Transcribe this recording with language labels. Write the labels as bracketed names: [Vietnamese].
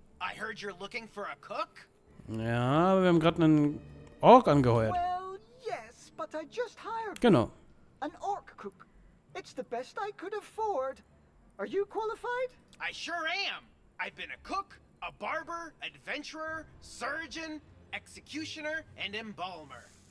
[English] I heard you're looking for a cook? [German] Ja, aber wir haben gerade einen Ork angeheuert. [English] Well, yes, but I just hired [German] Genau. [English] an orc cook. It's the best I could afford. Are you qualified? I sure am. I've been a cook, a barber, adventurer, surgeon, executioner, and embalmer.